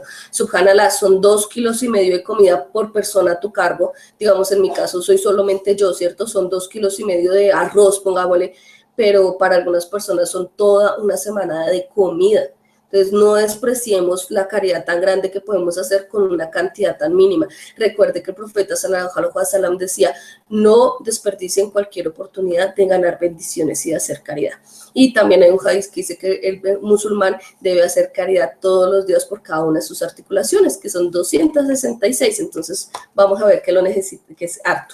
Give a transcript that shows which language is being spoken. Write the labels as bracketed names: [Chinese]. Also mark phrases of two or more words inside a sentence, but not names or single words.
[Spanish] Subhanallah, son 2,5 kilos de comida por persona a tu cargo. Digamos, en mi caso soy solamente yo, ¿cierto? Son 2,5 kilos de arroz, pongámosle, pero para algunas personas son toda una semana de comida. Entonces, no despreciemos la caridad tan grande que podemos hacer con una cantidad tan mínima. Recuerde que el profeta [Arabic] صلى الله عليه وسلم [Spanish] decía, no desperdicien cualquier oportunidad de ganar bendiciones y de hacer caridad. Y también hay un hadith que dice que el musulmán debe hacer caridad todos los días por cada una de sus articulaciones, que son 266. Entonces, vamos a ver que lo necesita, que es harto.